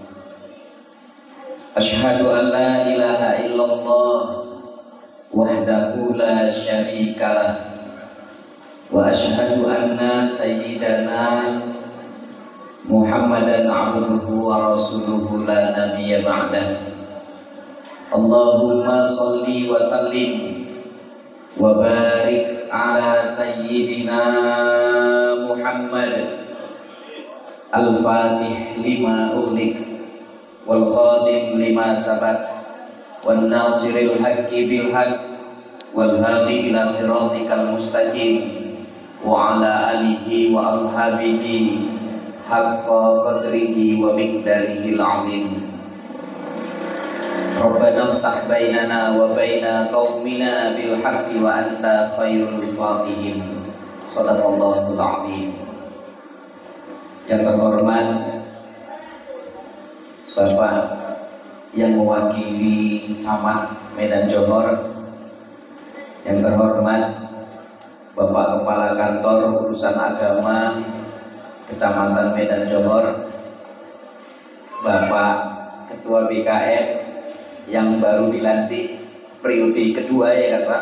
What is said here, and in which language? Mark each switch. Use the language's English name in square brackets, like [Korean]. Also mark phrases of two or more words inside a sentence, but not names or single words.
[Arabic] أشهد أن لا إله إلا الله وحده لا شريك له وأشهد أن سيدنا محمدا عبده ورسوله لا نبي بعده. اللهم صل وسلم وبارك على سيدنا محمد الفاتح لما أغلق والخاتم لما سبق والناصر الحق بالحق والهادي إلى صراطك المستقيم وعلى آله وأصحابه حق قدره ومقداره العظيم. ربنا افتح بيننا وبين قومنا بالحق وأنت خير الفاتحين. صدق الله العظيم. [Indonesian] Yang terhormat Bapak yang mewakili Camat Medan Johor, yang terhormat Bapak Kepala Kantor Urusan Agama Kecamatan Medan Johor, Bapak Ketua BKM yang baru dilantik periode kedua ya kan Pak.